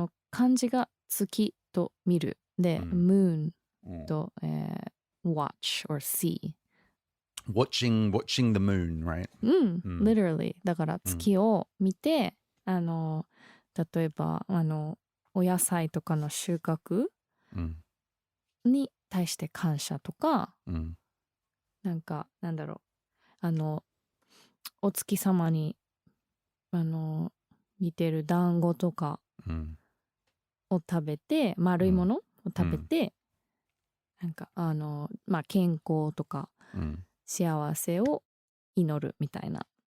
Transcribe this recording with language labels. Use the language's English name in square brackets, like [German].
[Japanese] 漢字が月と見るで、moon と、 [English] watch or see。 watching the moon, right? [Japanese] literally だから月を見て、例えばお野菜とかの収穫に対して感謝とか、なんだろう、お月様に似てる団子とかを食べて、丸いものを食べて、なんかまあ健康とか幸せを祈るみたいな。